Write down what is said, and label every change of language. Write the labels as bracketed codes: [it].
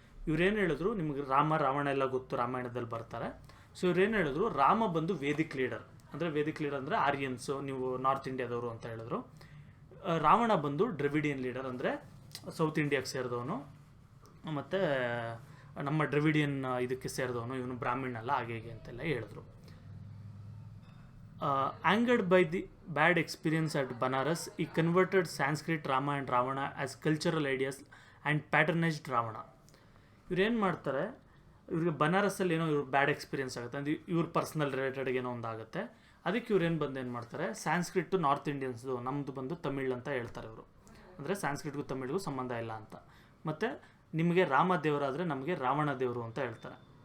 [kn] ಇವ್ರೇನು ಹೇಳಿದ್ರು, ನಿಮಗೆ ರಾವಣ ಎಲ್ಲ ಗೊತ್ತು, ರಾಮಾಯಣದಲ್ಲಿ ಬರ್ತಾರೆ. ಸೊ ಇವ್ರೇನು ಹೇಳಿದ್ರು, ರಾಮ ಬಂದು ವೇದಿಕ್ ಲೀಡರ್, ಅಂದರೆ ವೇದಿಕ್ ಲೀಡರ್ ಅಂದರೆ ಆರ್ಯನ್ಸು, ನೀವು ನಾರ್ತ್ ಇಂಡಿಯಾದವರು ಅಂತ ಹೇಳಿದ್ರು. ರಾವಣ ಬಂದು ಡ್ರಾವಿಡಿಯನ್ ಲೀಡರ್, ಅಂದರೆ ಸೌತ್ ಇಂಡಿಯಾಕ್ಕೆ ಸೇರಿದವನು, ಮತ್ತು ನಮ್ಮ ಡ್ರಾವಿಡಿಯನ್ ಇದಕ್ಕೆ ಸೇರಿದವನು, ಇವನು ಬ್ರಾಹ್ಮಣ ಅಲ್ಲ, ಹಾಗೆ ಹೀಗೆ ಅಂತೆಲ್ಲ ಹೇಳಿದ್ರು. [en] Angered by the bad experience at Banaras, he converted Sanskrit Rama and Ravana as cultural ideas and patronized Ravana. [kn] ಇವ್ರೇನು ಮಾಡ್ತಾರೆ, ಇವ್ರಿಗೆ ಬನಾರಸ್ಸಲ್ಲಿ ಏನೋ ಇವ್ರು ಬ್ಯಾಡ್ ಎಕ್ಸ್ಪೀರಿಯನ್ಸ್ ಆಗುತ್ತೆ, ಅಂದರೆ ಇವ್ರ ಪರ್ಸ್ನಲ್ ರಿಲೇಟೆಡ್ ಏನೋ ಒಂದು ಆಗುತ್ತೆ. ಅದಕ್ಕೆ ಇವ್ರೇನು ಬಂದು ಏನು ಮಾಡ್ತಾರೆ, ಸ್ಯಾನ್ಸ್ಕ್ರಿಟ್ಟು ನಾರ್ತ್ ಇಂಡಿಯನ್ಸ್ದು, ನಮ್ಮದು ಬಂದು ತಮಿಳ್ ಅಂತ ಹೇಳ್ತಾರೆ ಇವರು, ಅಂದರೆ ಸ್ಯಾನ್ಸ್ಕ್ರಿಟ್ಗೂ ತಮಿಳ್ಗೂ ಸಂಬಂಧ ಇಲ್ಲ ಅಂತ. ಮತ್ತು ನಿಮಗೆ ರಾಮ ದೇವರಾದರೆ ನಮಗೆ ರಾವಣ ದೇವರು ಅಂತ ಹೇಳ್ತಾರೆ.